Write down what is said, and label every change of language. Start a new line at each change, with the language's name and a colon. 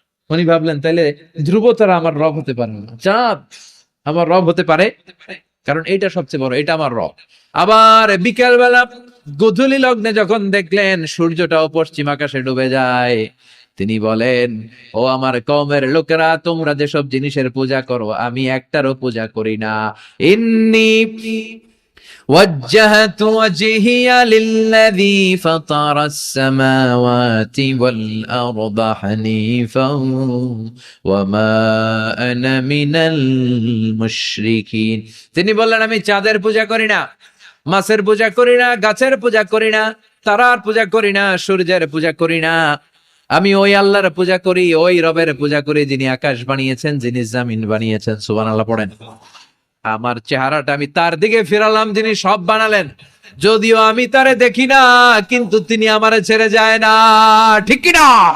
Bangla: উনি ভাবলেন তাইলে ধ্রুব তারা আমার রব হতে পারে না, চাঁদ আমার রব হতে পারে, কারণ এটা সবচেয়ে বড়, এটা আমার রব। আবার বিকেল বেলা গোধূলি লগ্নে যখন দেখলেন সূর্যটাও পশ্চিম আকাশে ডুবে যায়, তিনি বলেন ও আমার কওমের লোকেরা, তোমরা যেসব জিনিসের পূজা করো আমি একটারও পূজা করি না।
Arabic: ইন্নী وجهت وجهي للذي فطر السماوات والأرض حنيفا وما أنا من المشركين।
Bangla: তিনি বললেন আমি চাঁদের পূজা করি না, মাছের পূজা করি না, গাছের পূজা করি না, তারার পূজা করি না, সূর্যের পূজা করি না। আমি ওই আল্লাহর পূজা করি, ওই রবের পূজা করি যিনি আকাশ বানিয়েছেন, যিনি জমিন বানিয়েছেন। সুবহানাল্লাহ পড়েন। আমার চেহারাটা আমি তার দিকে ফিরালাম যিনি সব বানালেন, যদিও আমি তারে দেখি না কিন্তু তিনি আমারে ছেড়ে যায় না, ঠিক কি না?